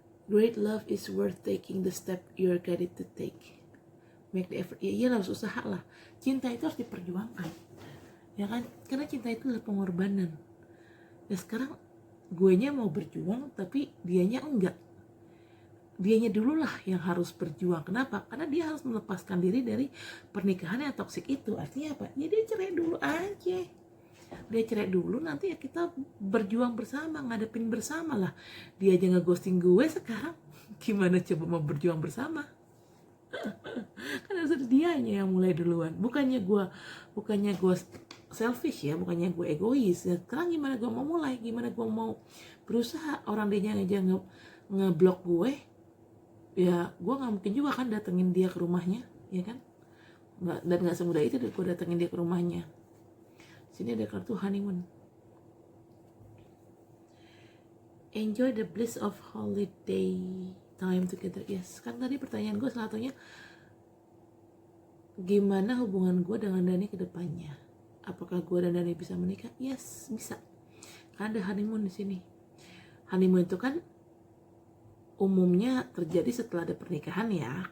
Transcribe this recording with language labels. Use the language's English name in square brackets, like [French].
[English] Great love is worth taking the step you're ready to take. Make the effort. [Indonesian] Ya harus usaha lah. Cinta itu harus diperjuangkan. Ya kan? Karena cinta itu adalah pengorbanan. Ya sekarang guenya mau berjuang tapi dianya enggak. Dianya dulu lah yang harus berjuang. Kenapa? Karena dia harus melepaskan diri dari pernikahan yang toksik itu. Artinya apa? Ya dia cerai dulu aja. Dia cerai dulu, nanti ya kita berjuang bersama, ngadepin bersama lah. Dia aja nge-ghosting gue sekarang, gimana coba mau berjuang bersama? Kan harus dianya yang mulai duluan. Bukannya gue selfish ya, bukannya gue egois. Ya, sekarang gimana gue mau mulai, gimana gue mau berusaha. Orang dia aja ngeblok gue, ya gue nggak mungkin juga kan datengin dia ke rumahnya, ya kan? Dan nggak semudah itu gue datengin dia ke rumahnya. Sini ada kartu honeymoon. [English] Enjoy the bliss of holiday time together. [Indonesian] Yes, kan tadi pertanyaan gue salah satunya gimana hubungan gue dengan Dani ke depannya? Apakah gue dan Dani bisa menikah? Yes, bisa. Karena ada honeymoon di sini. Honeymoon itu kan umumnya terjadi setelah ada pernikahan ya.